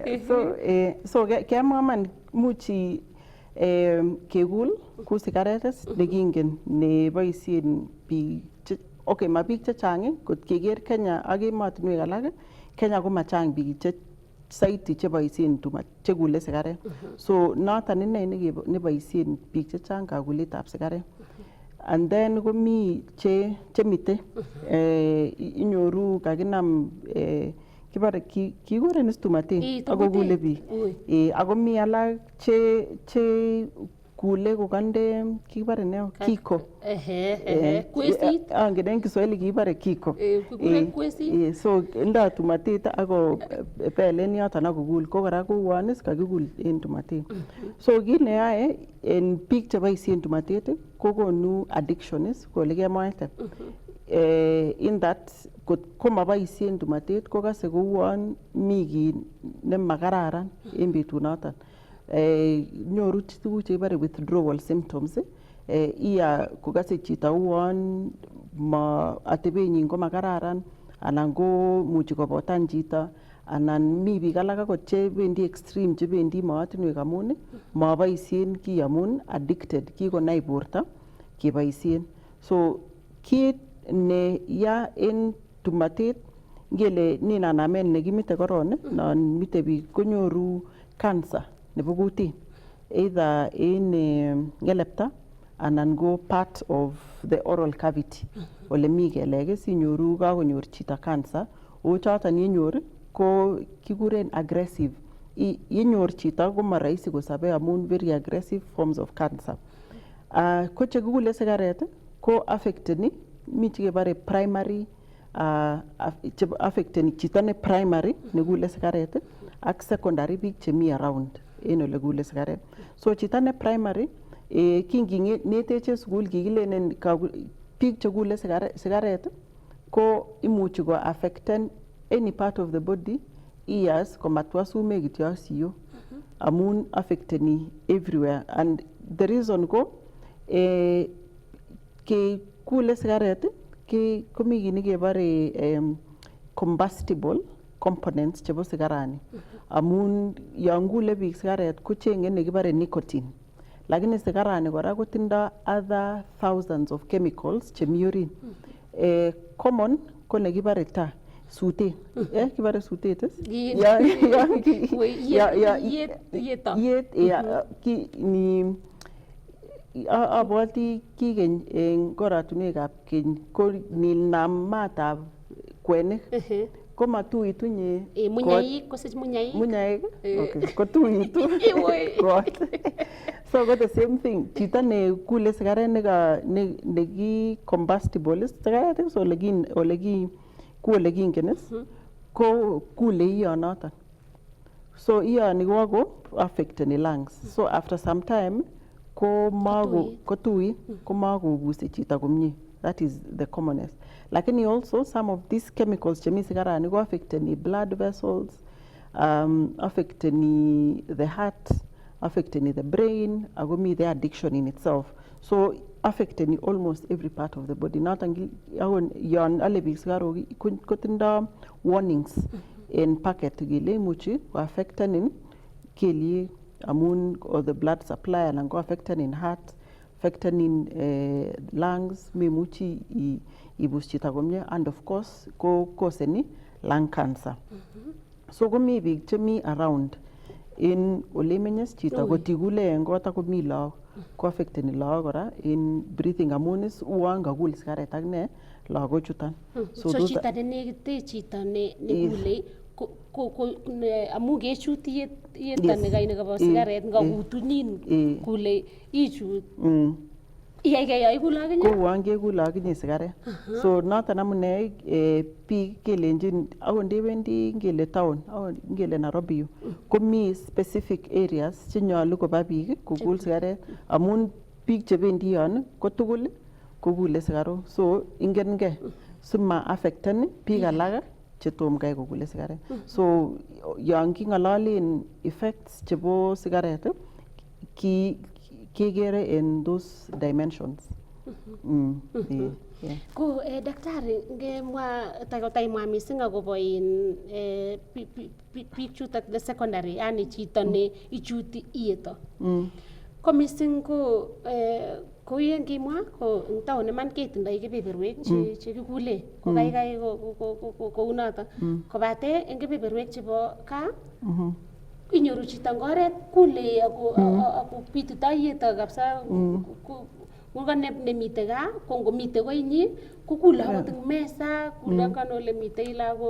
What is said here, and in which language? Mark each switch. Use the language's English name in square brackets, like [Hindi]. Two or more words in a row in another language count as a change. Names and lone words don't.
[Kalenjin] So kemwa man muchi kekul ku sigarettes nekingen neboisien biik, okay, ma biik chechang kot keker Kenya ak emotinwek alak, Kenya ko machang biik saiti cheboisien chekule sigaret. So noton ine neboisien biik chechang kakuletab sigaret. And then komi chemite inyoru kakinam kibare kikuren stumaten ako kule biik. Ako mi alak che kule kokande kibare neo kiko. Kwesit. Angen en Kiswahili kibare kiko. Kwesit. So ndo tumatet ako pelen yoton ako kul ko kora kouon is kakikul en tumatet. So kit neyoe en biik cheboisien tumatet kokonu addictions ko ole kemwaite. [English] In that [Kalenjin] komaboisien tumatet kokase kouon mi kit nemakararan en betunoton. Nyoru tuguk chekibore [English] withdrawal symptoms. [Kalenjin] Iya kokase chito uon atebenyin ko makararan anan ko muchi kobotan chito anan mi biik alak akot chebendi extreme chebendi mootinwek amun maboisien kiy amun addicted, kikonai borto keboisien. So kit ne ya en tumatet ngele ninanamen nekimite koron non mite biik konyoru cancer nebo kutit either in ngelepta anan go [English] part of the oral cavity [Kalenjin] ole mi kelek sinyoru kakonyor chito cancer o choton yenyor ko kikuren aggressive. Yenyor chito ko marahisi kosabe amun [English] very aggressive forms of cancer. [Kalenjin] Ko chekikule sigaret ko affecteni mi chekebare primary affecteni chito ne primary nekule sigaret ak secondary biik chemi around en ole kule sigaret. So chito ne primary kingineteche sukul kikilenen biik chekule sigaret ko imuchi ko affecten [English] any part of the body, [Kalenjin] ears komatwa sumek kityo siyo amun affecteni everywhere, [English] and the reason [Kalenjin] ko ke kule sigaret komi kit nekebore [English] combustible components [Kalenjin] chebo sigarani amun yon kule biik sigaret kochenge nekibore nicotine, lakini sigarani kora kotindo [English] other thousands of chemicals [Kalenjin] chemi orit. Common ko nekibore taa sutet, kibore sutet abwati kikeny en koratunwekab keny ko ninam maatab kwenik ko matuitunye munyaik kosich munyaik kotuitu kot. So ko [English] the same thing, [Kalenjin] chito ne kule sigaret neki combustible sigaret is ole kingen ko kule iyonoton, so iyoni ko affecteni lungs, so [English] after some time [Kalenjin] ko makobusi chito komie. [English] That is the commonest. [Kalenjin] Lakini [English] also some of these chemicals [Kalenjin] chemi sigarani ko affecteni [English] blood vessels, [Kalenjin] affecteni [English] the heart, [Kalenjin] affecteni [English] the brain, [Kalenjin] ako mi [English] the addiction in itself. So affecteni almost every part of the body. [Kalenjin] Noton yon ale biik sigarok kotindo warnings in packet kele imuchi ko affectenin kelyek amun [English] or the blood supply [Kalenjin] anan ko affectenin heart, affectenin lungs, memuchi ibus chito komie, [English] and of course ko causeni lung cancer. [Kalenjin] So komi biik chemi around in ole menyes chito kotikule en kot ako mi lagok ko affecteni lagok kora in breathing amun is uon kakul sigaret ak ne lagok chuton. So chito ne nekite chito ne kule amu kechut yetan nekabo sigaret ngakutunyin kule ichut iyai kule akinye ko uon kekule akinye sigaret. So noton amune biik kelenjin akot ndewendi ngele town ngele Nairobi yu komi [English] specific areas [Kalenjin] chenyolu koba biik kokul sigaret amun biik chebendi yon ko tugul kokule sigarok, so ingenkei sima affecten biik alak chetom kai kokule sigaret. So yon king'ololen effects chebo sigaret kekere [English] in those dimensions. [Kalenjin] Ko daktari ngemwa taimwa missing akobo biik chutok [English] the secondary, [Kalenjin] yani chito ne ichuti ieto. Ko missing ko yen kimwa ko eng town iman ketindoi kebeberwek chekikule ko kaikai kou noto, kobate eng kebeberwek chebo kaa inyoru chito eng oret kule ako pititoi ieto kabisa Muga nemite gaa ko ngomite koinyi kukule akot eng mesa kule kan ole mitei lagok.